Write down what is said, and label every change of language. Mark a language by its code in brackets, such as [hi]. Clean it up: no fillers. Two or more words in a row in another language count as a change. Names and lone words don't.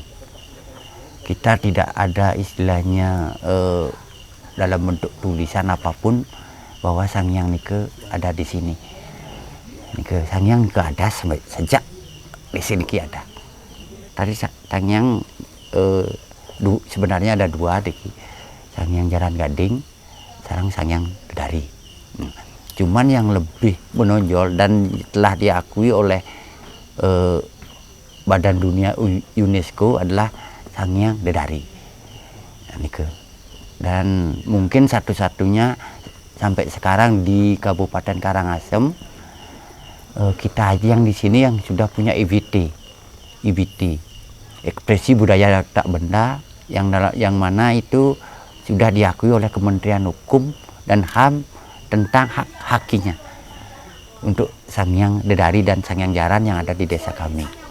[id] Kita tidak ada istilahnya dalam bentuk tulisan apapun bahwa Sang Hyang niki ada di sini. Niki Sang Hyang niki ada sejak desa niki ada. Tadi Sang Hyang sebenarnya ada dua diki. Sang Hyang Jaran Gading, sekarang Sang Hyang Dedari. Cuman yang lebih menonjol dan telah diakui oleh Badan Dunia UNESCO adalah Sang Hyang Dedari. Dan mungkin satu-satunya sampai sekarang di Kabupaten Karangasem kita aja yang di sini yang sudah punya IBT, ekspresi budaya tak benda, yang mana itu sudah diakui oleh Kementerian Hukum dan HAM tentang hak-hakinya untuk Sang Hyang Dedari dan Sang Hyang Jaran yang ada di desa kami.